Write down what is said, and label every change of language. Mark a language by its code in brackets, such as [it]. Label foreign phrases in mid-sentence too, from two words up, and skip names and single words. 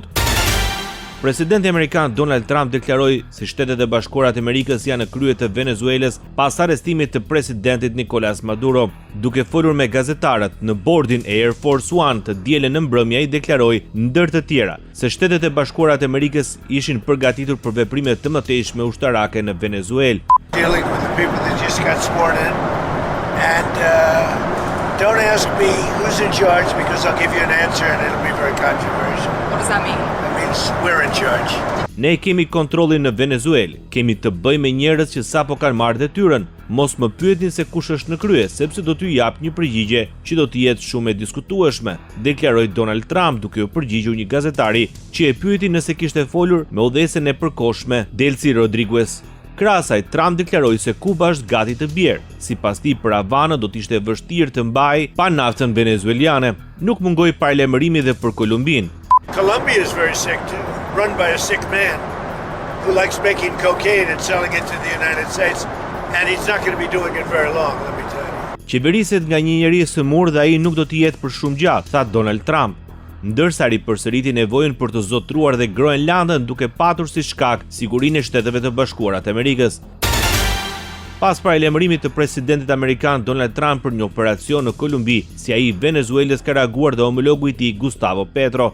[sq] Presidenti amerikan Donald Trump deklaroi se Shtetet e Bashkuara të Amerikës janë në krye të Venezuelës pas arrestimit të presidentit Nicolas Maduro. Duke folur me gazetarët në bordin e Air Force One të dielën në mbrëmje, ai deklaroi ndër të tjera se Shtetet e Bashkuara të Amerikës ishin përgatitur për veprime të mëtejshme ushtarake në Venezuelë. [en] Dealing with the people that just got sworn in, and don't ask me who's in charge because I'll give you an answer and it'll be very controversial. What does that mean? We're in charge. [sq] Ne kemi kontrollin në Venezuelë, kemi të bëjmë me njerëz që sapo kanë marrë detyrën. Mos më pyetni se kush është në krye, sepse do t'ju jap një përgjigje që do të jetë shumë e diskutueshme, deklaroi Donald Trump duke u përgjigjur një gazetari që e pyeti nëse kishte folur me udhëhecën e përkohshme Delcy Rodriguez. Krasaj, Trump deklaroi se Kuba është gati të bjerë. Sipas tij, për Havanë do të ishte vështirë të mbajë pa naftën venezueliane. Nuk mungoi paralajmërimi dhe për Kolumbinë. [en] Colombia is very sick too, run by a sick man who likes making cocaine and selling it to the United States, and he's not going to be doing it very long, let me tell you. [sq] Qeveriset nga një njerëz sëmur dhe ai nuk do të jetë për shumë gjatë, tha Donald Trump. Ndërsa ripërsëriti nevojën për të zotruar dhe Groenlandën duke patur si shkak sigurinë e Shteteve të Bashkuara të Amerikës. Pas paralajmërimit të presidentit amerikan Donald Trump për një operacion në Kolumbi, si ai i Venezuelës ka reaguar dhe homologu i tij Gustavo Petro.